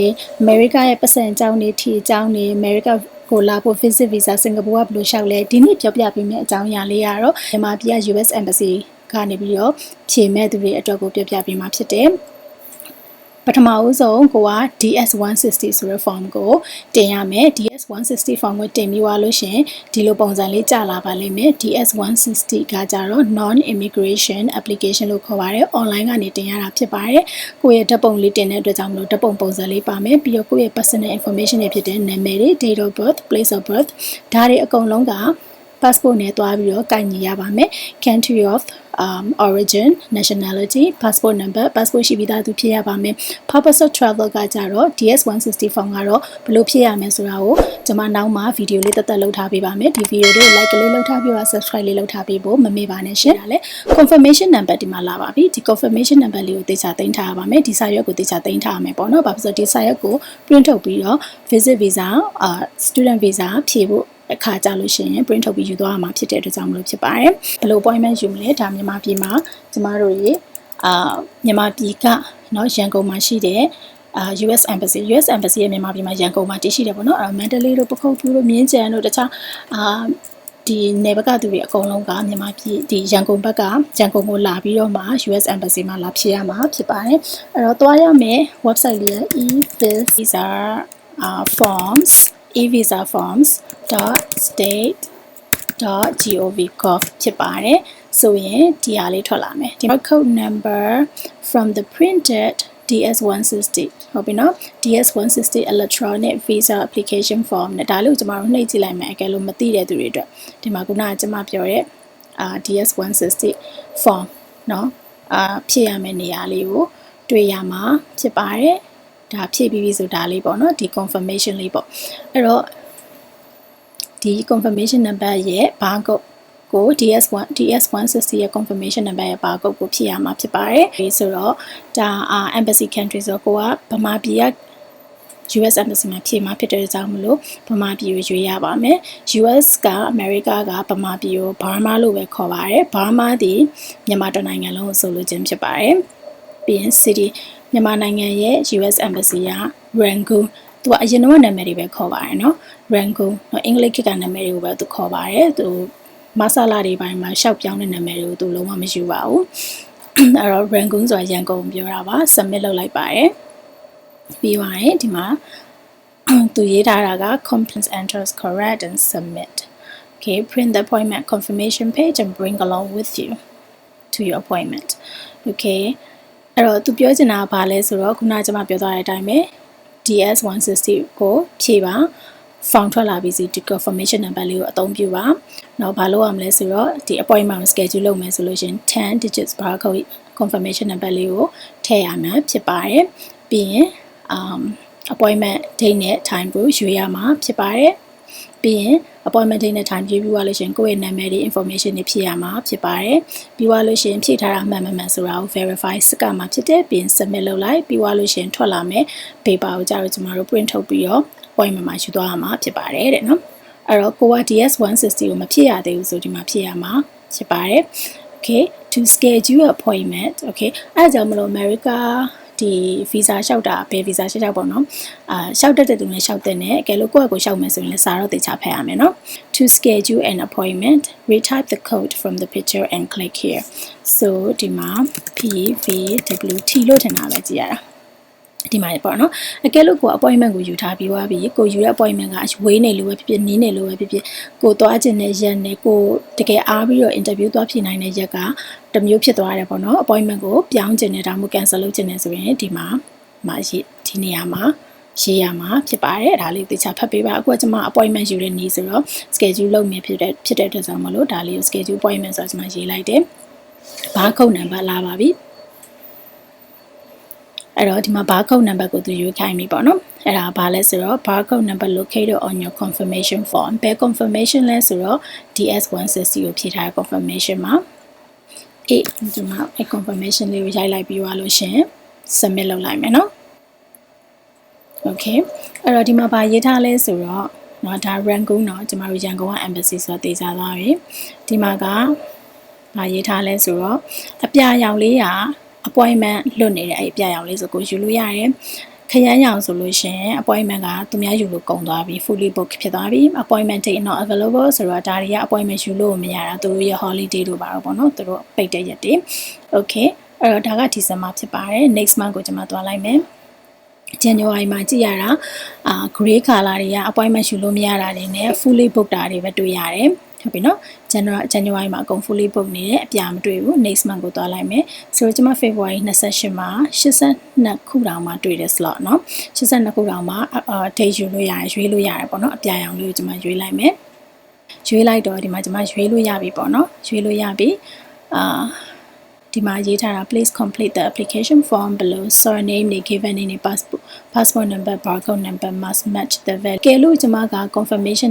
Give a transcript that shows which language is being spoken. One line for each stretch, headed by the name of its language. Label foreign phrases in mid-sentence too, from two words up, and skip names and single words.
Burmese: America ရဲ့ပတ်စံအကြောင်းတွေထီအကြောင်းတွေ Americaကိုလာဖို့
English: visit visa
Burmese: စင်ကာပူကဘယ်လိုလျှောက်လဲဒီနေ့ပြောပြပေးမယ့်အကြောင်းအရာလေးကတော့မြန်မာပြည်က
English: US embassy
Burmese: ကနေပြီးတော့ဖြေမဲ့သူတွေအတွက်ကိုပြောပြပေးမှာဖြစ်တယ်ပထမဦးဆုံးကိုက DS160 ဆိုတဲ့ form ကိုတင်ရမယ် DS160 form ကိုတင်ပြီးသွားလို့ရှင်ဒီလိုပုံစံလေးကြာလာပါလိမ့်မယ် DS160 ကကြတော့ non-immigration application လို့ခေါ်ပါတယ် online ကနေတင်ရတာဖြစ်ပါတယ်ကိုယ့်ရဲ့ဓာတ်ပုံလေးတင်တဲ့အတွက်ကြောင့်မလို့ဓာတ်ပုံပုံစံလေးပါမယ်ပြီးတော့ကိုယ့်ရဲ့
English: personal information
Burmese: တွေဖြစ်တဲ့နာမည်တွေ
English: date of birth place of birth
Burmese: ဒါတွေအကုန်လုံးက passport နဲ့တွားပြီးတော့ကိုင်ညီရပါမယ်
English: country of origin nationality passport number
Burmese: passport ရှိပြီးသားသူဖြစ်ရပါမယ်
English: purpose of travel
Burmese: ကကြတော့ DS160 form ကတော့ဘယ်လိုဖြစ်ရမလဲဆိုတာကိုကျွန်မနောက်မှာ video လေးတက်လုပ်ထားပေးပါမယ်ဒီ video လေးကို like လေးလုပ်ထားပြီးတော့ subscribe လေးလုပ်ထား ပေးဖို့မမေ့ပါနဲ့ရှင်းဒါလည်း
English: confirmation number
Burmese: ဒီမှာလာပါပြီဒီ
English: confirmation number
Burmese: လေးကိုသေချာသိမ်းထားရပါမယ်ဒီစာရွက်ကိုသေချာသိမ်းထားရမယ်ပေါ့နော်ဘာဖြစ်လို့ဒီစာရွက်ကို print ထုတ်ပြီးတော့
English: visit visa student visa
Burmese: ဖြည့်ဖို့အခါကြလို့ရှိရင် print ထုတ်ပြီးယူသွားမှာဖြစ်တဲ့အတွက်ကြောင့်မလို့ဖြစ်ပါတယ် ဘယ်လို appointment ယူမလဲဒါမြန်မာပြည်မှာကျမတို့ရေမြန်မာပြည်ကเนาะရန်ကုန်မှာရှိတဲ့
English: US embassy
Burmese: ရဲ့မြန်မာပြည်မှာရန်ကုန်မှာတည်ရှိတယ်ပေါ့နော်မန္တလေးတို့ပခုက္ကူတို့မြင်းကြံတို့တခြားဒီနေဘက်ကသူတွေအကုန်လုံးကမြန်မာပြည်ဒီရန်ကုန်ဘက်ကရန်ကုန်ကိုလာပြီးတော့မှ
English: US embassy
Burmese: မှာလာဖြေရမှာဖြစ်ပါတယ်အဲ့တော့သွားရမယ် website လေး
English: e-visa forms e-visa
Burmese: forms.state.gov ဖြစ်ပါတယ်ဆိုရင်ဒီဟာလေးထွက်လာမယ်ဒီ
English: code number from the printed DS160
Burmese: ဟုတ်ပြီနော်
English: DS160 electronic visa application form
Burmese: နဲ့ဒါလေးကိုကျွန်တော်တို့နှိပ်ကြည့်လိုက်မယ်အကယ်လို့မသိတဲ့သူတွေအတွက်ဒီမှာခုနကကျွန်မပြောတဲ့
English: DS160 form
Burmese: เนาะဖြည့်ရမယ့်နေရာလေးကိုတွေ့ရမှာဖြစ်ပါတယ်ဒါဖြည့်ပြီးပြီဆိုဒါလေးပေါ့နော်ဒီ confirmation လေးပေါ့အဲ့တော့ဒီ
English: confirmation number
Burmese: ရဲ့ barcode ကို DS160 ရဲ့
English: confirmation number
Burmese: ရဲ့ barcode ကိုဖြည့်ရမှာဖြစ်ပါတယ်ဆိုတော့ဒါ
English: embassy country
Burmese: ဆိုတော့ကိုကဗမာပြည်က
English: US embassy
Burmese: မှာဖြည့်မှာဖြစ်တဲ့အကြောင်းမလို့ဗမာပြည်ကိုရွေးရပါမယ် US က America ကဗမာပြည်ကို Burma လို့ပဲခေါ်ပါတယ် Burma ဒီမြန်မာတိုင်းနိုင်ငံလုံးကိုဆိုလိုခြင်းဖြစ်ပါတယ်ပြီးရင် city မြန်မာနိုင်ငံရဲ့
English: US embassy
Burmese: က Rangoon သူကအရင်တော့နာမည်တွေပဲခေါ်ပါတယ်เนาะ Rangoon အင်္ဂလိပ်ခေတ်ကနာမည်တွေကိုပဲသူခေါ်ပါတယ်သူမဆလာ တွေပိုင်းမှာရှောက်ပြောင်းတဲ့နာမည်တွေကိုသူလုံးဝမယူပါဘူးအဲ့တော့ Rangoon ဆိုတာရန်ကုန်ပြောတာပါ submit လုပ်လိုက်ပါတယ်ပြီးသွားရင်ဒီမှာသူရေးထားတာက
English: complaints enters correct and submit okay print the appointment confirmation page and bring along with you to your appointment okay
Burmese: အဲ့တော့သူပြောချင်တာကဘာလဲဆိုတော့ခုနကကျွန်မပြောသွားတဲ့အတိုင်းပဲ DS160 ကိုဖြည့်ပါ form ထွက်လာပြီးစီဒီ
English: confirmation number
Burmese: လေးကိုအသုံးပြုပါနောက်ဘာလို့ရမလဲဆိုတော့ဒီ appointment ကို schedule လုပ်မယ်ဆိုလို့ရှင်
English: 10 digits barcode confirmation number
Burmese: လေးကိုထည့်ရမှာဖြစ်ပါတယ်ပြီးရင်
English: appointment date
Burmese: နဲ့ time ကိုရွေးရမှာဖြစ်ပါတယ်ပြီးရင်
English: appointment date
Burmese: နဲ့ time ရွေးပြီးသွားလို့ရှင်ကိုယ့်ရဲ့နာမည်တွေ information တွေဖြည့်ရမှာဖြစ်ပါတယ်ပြီးသွားလို့ရှင်ဖြည့်ထားတာမှန်မှန် ဆိုတာကို verify စကမှာဖြစ်တယ်ပြီးရင် submit လုပ်လိုက်ပြီးသွားလို့ရှင်ထွက်လာမယ် paper ကိုကြတော့ကျမတို့ print ထုတ် ပြီးတော့ appointment မှာယူသွားရမှာဖြစ်ပါတယ်တဲ့နော်အဲ့တော့ကိုက DS160 ကိုမဖြည့်ရသေးဘူးဆိုဒီမှာဖြည့်ရမှာဖြစ်ပါတယ်
English: okay to schedule appointment okay
Burmese: အဲ့ကြောင့်မလို့ America ဒီ visa လျှောက်တာဘယ် visa လျှောက်ပေါ့နော်လျှောက်တတ်တဲ့သူနဲ့လျှောက်တဲ့နဲ့အကယ်လို့ကိုယ့်အကိုလျှောက်မယ်ဆိုရင်လည်းစာတော့သေချာဖတ်ရမယ်နော်
English: to schedule an appointment retype the code from the picture and click here so
Burmese: ဒီမှာ PVWT လို့ထင်တာပဲကြည့်ရတာဒီမှာပေါ့နော်အကယ်လို့ကို appointment ကိုယူထားပြီးသွားပြီကိုယူတဲ့ appointment ကဝေးနေလို့ပဲဖြစ်ဖြစ်နီးနေလို့ပဲဖြစ်ဖြစ်ကိုသွားခြင်းနဲ့ရက်နဲ့ ကိုတကယ်အားပြီးတော့ interview သွားဖြေနိုင်တဲ့ရက်ကတမျိုးဖြစ်သွားတယ်ပေါ့နော် appointment ကိုပြောင်းခြင်းနဲ့ဒါမှမဟုတ် cancel လုပ်ခြင်းနဲ့ဆို ရင်ဒီမှာဒီနေရာမှာရေးရမှာဖြစ်ပါတယ်ဒါလေးသေချာဖတ်ပေးပါအခုကကျွန်မ appointment ယူတဲ့နေ့ဆို တော့ schedule လုပ်မယ်ဖြစ်တဲ့အတွက်ကြောင့်မလို့ဒါလေးကို
English: schedule appointment
Burmese: ဆိုတော့ကျွန်မရေးလိုက်တယ်
English: barcode number
Burmese: လာပါပြီအဲ့တော့ဒီမှာ
English: barcode number
Burmese: ကိုသူရွေးခိုင်းပြီပေါ့နော်အဲ့ဒါဘာလဲဆိုတော့
English: barcode number located on your confirmation form
Burmese: ဘယ် confirmation လဲဆိုတော့ DS160 ကိုဖြည့်ထားတဲ့ confirmation မှာဒီမှာ confirmation လေးကိုရိုက်လိုက်ပြီးသွားလို့ရှင် submit လုပ်လိုက်မယ်နော် okay အဲ့တော့ဒီမှာဘာရေးထားလဲဆိုတော့เนาะဒါ Rangoon เนาะကျွန်တော်ရန်ကုန်က embassy ဆိုတော့တည်ကြသွားပြီဒီမှာကဘာရေးထားလဲဆိုတော့အပြာရောင်လေးက appointment လွတ်နေတဲ့အဲ့အပြာရောင်လေးဆိုကိုယူလို့ရတယ်ခရမ်းရောင်ဆိုလို့ရှင် appointment ကသူများယူလို့ကုန်သွားပြီ
English: fully book
Burmese: ဖြစ်သွားပြီ
English: appointment date not available
Burmese: ဆိုတော့ဒါတွေက appointment ယူလို့မရတာသူတို့ရဲ့ holiday တို့ပါတော့ပေါ့နော်သူတို့ပိတ်တဲ့ရက်တွေ okay အဲ့ တော့ဒါက December ဖြစ်ပါတယ်
English: next month
Burmese: ကိုကျွန်မသွားလိုက်မယ် January မှာကြည့်ရတာ
English: gray color
Burmese: တွေက appointment ယူလို့မရတာတွေနဲ့
English: fully book
Burmese: တာတွေပဲတွေ့ရတယ်ဟုတ်ပြီနော် January မှာအကုန် fully book နေတယ်အပြာမတွေ့ဘူး
English: next month
Burmese: ကိုသွားလိုက်မယ်ဆိုတော့ကျွန်မ February 28မှာ82ခုတောင်မှတွေ့တဲ့ slot เนาะ82 ခုတောင်မှ date ယူလို့ရတယ် ရွေးလို့ရတယ်ပေါ့နော်အပြာရောင်လေးကိုကျွန်မရွေးလိုက်မယ်ရွေးလိုက်တော့ဒီမှာကျွန်မရွေးလို့ရပြီပေါ့နော်ရွေးလို့ရပြီဒီမှာရေးထားတာ
English: please complete the application form below surname
Burmese: နဲ့
English: given name
Burmese: နဲ့
English: passport number barcode number must match the value
Burmese: ကဲလို့ကျွန်မက confirmation